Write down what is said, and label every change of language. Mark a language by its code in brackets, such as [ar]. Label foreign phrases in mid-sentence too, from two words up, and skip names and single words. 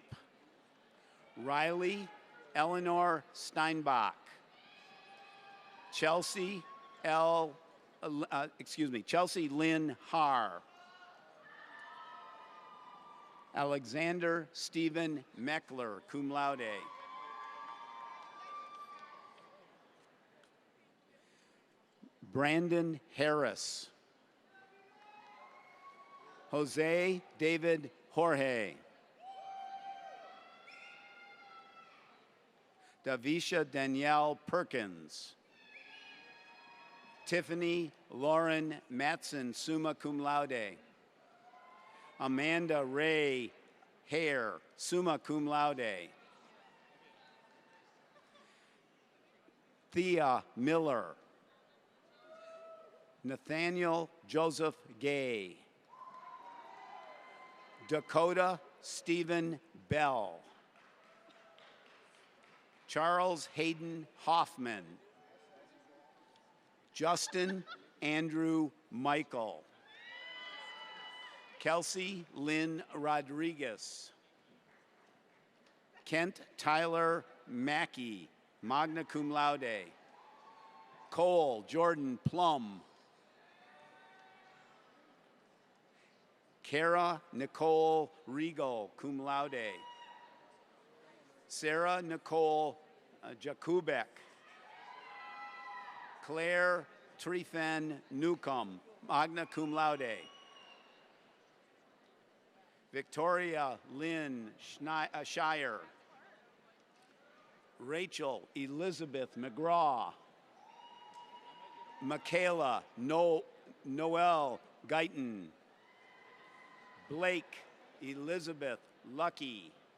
[en] Riley Eleanor Steinbach. Chelsea Lynn Haar. Alexander Stephen Meckler, [la] cum laude. [en] Brandon Harris. Jose David Jorge. Davisha Danielle Perkins. Tiffany Lauren Matson, [la] summa cum laude. [en] Amanda Ray Hare, [la] summa cum laude. [en] Thea Miller. Nathaniel Joseph Gay. Dakota Stephen Bell. Charles Hayden Hoffman. Justin Andrew Michael. Kelsey Lynn Rodriguez. Kent Tyler Mackey, [la] magna cum laude. [en] Cole Jordan Plum. Kara Nicole Regal, [la] cum laude. [en] Sarah Nicole Jakubek. Claire Trefen Newcomb, [la] magna cum laude. [en] Victoria Lynn Shire. Rachel Elizabeth McGraw. Michaela Noel Guyton. Blake Elizabeth Lucky.